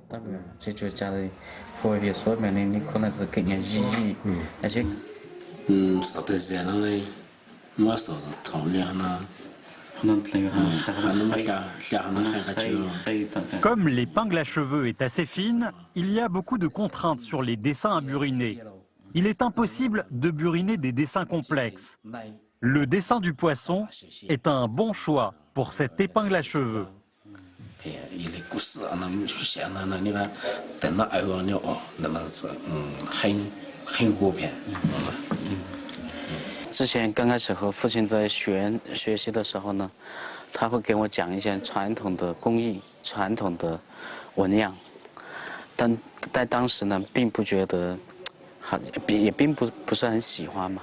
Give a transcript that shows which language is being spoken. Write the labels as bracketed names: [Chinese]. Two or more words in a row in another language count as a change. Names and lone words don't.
[French] Comme l'épingle à cheveux est assez fine, il y a beaucoup de contraintes sur les dessins à buriner. Il est impossible de buriner des dessins complexes. Le dessin du poisson est un bon choix pour cette épingle à cheveux. [Chinese] 之前刚开始和父亲在学习的时候呢，他会给我讲一些传统的工艺、传统的纹样，但在当时呢，并不觉得好，也并不是很喜欢嘛。